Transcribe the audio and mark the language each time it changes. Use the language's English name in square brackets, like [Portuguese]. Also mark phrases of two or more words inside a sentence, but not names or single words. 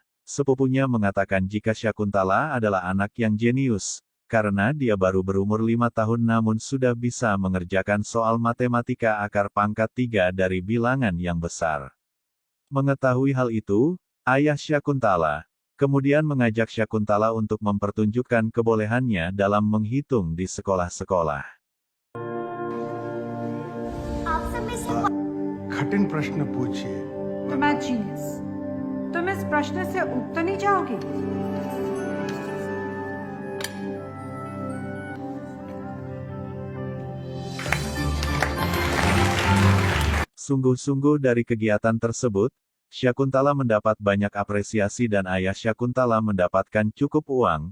[Indonesian] Sepupunya mengatakan jika Syakuntala adalah anak yang jenius, karena dia baru berumur 5 tahun namun sudah bisa mengerjakan soal matematika akar pangkat 3 dari bilangan yang besar. Mengetahui hal itu, ayah Syakuntala kemudian mengajak Syakuntala untuk mempertunjukkan kebolehannya dalam menghitung di sekolah-sekolah. [Hindi] कठिन प्रश्न पूछिए। तो मैं जीनियस, तुम इस प्रश्न से उब तो नहीं जाओगे? [Indonesian] Sungguh-sungguh dari kegiatan tersebut, Syakuntala mendapat banyak apresiasi dan ayah Syakuntala mendapatkan cukup uang.